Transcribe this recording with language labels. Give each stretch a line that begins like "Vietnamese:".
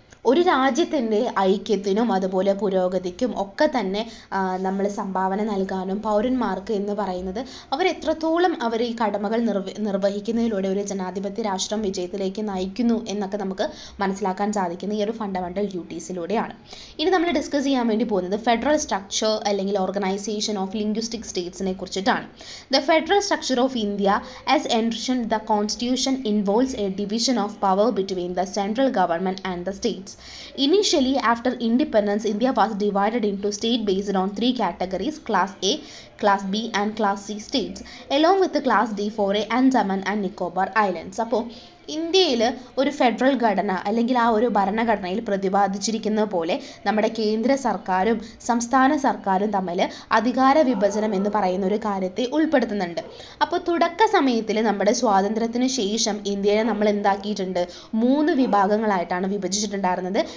Malayalam: ഒരു രാജ്യത്തിൻ്റെ ഐക്യത്തിനും അതുപോലെ പുരോഗതിക്കും ഒക്കെ തന്നെ നമ്മൾ സംഭാവന നൽകാനും പൗരന്മാർക്ക് എന്ന് പറയുന്നത് അവരെത്രത്തോളം അവർ ഈ കടമകൾ നിർവഹിക്കുന്നതിലൂടെ ഒരു ജനാധിപത്യ രാഷ്ട്രം വിജയത്തിലേക്ക് നയിക്കുന്നു എന്നൊക്കെ നമുക്ക് മനസ്സിലാക്കാൻ സാധിക്കുന്ന ഈ ഒരു ഫണ്ടമെൻ്റൽ ഡ്യൂട്ടീസിലൂടെയാണ്. ഇനി നമ്മൾ ഡിസ്കസ് ചെയ്യാൻ വേണ്ടി പോകുന്നത് ഫെഡറൽ സ്ട്രക്ചർ അല്ലെങ്കിൽ ഓർഗനൈസേഷൻ ഓഫ് ലിംഗ്വിസ്റ്റിക് സ്റ്റേറ്റ്സിനെ കുറിച്ചിട്ടാണ്.
English: The federal structure of India as envisioned the constitution involves a division of power between the central government and the states. Initially, after independence, India was divided into states based on 3 categories: Class A, Class B and Class C states, along with the Class D for Andaman and Nicobar Islands.
Malayalam: അപ്പോൾ ഇന്ത്യയിൽ ഒരു federal ഘടന അല്ലെങ്കിൽ ആ ഒരു ഭരണഘടനയിൽ പ്രതിപാദിച്ചിരിക്കുന്നത് പോലെ നമ്മുടെ കേന്ദ്ര സർക്കാരും സംസ്ഥാന സർക്കാരും തമ്മിൽ അധികാര വിഭജനം എന്ന് പറയുന്ന ഒരു കാര്യത്തെ ഉൾപ്പെടുത്തുന്നുണ്ട്. അപ്പോൾ തുടക്ക സമയത്തിൽ നമ്മുടെ സ്വാതന്ത്ര്യത്തിന് ശേഷം ഇന്ത്യയെ നമ്മൾ എന്താക്കിയിട്ടുണ്ട്, 3 വിഭാഗങ്ങളായിട്ടാണ് വിഭജിച്ചിട്ടുണ്ടായിരുന്നത്.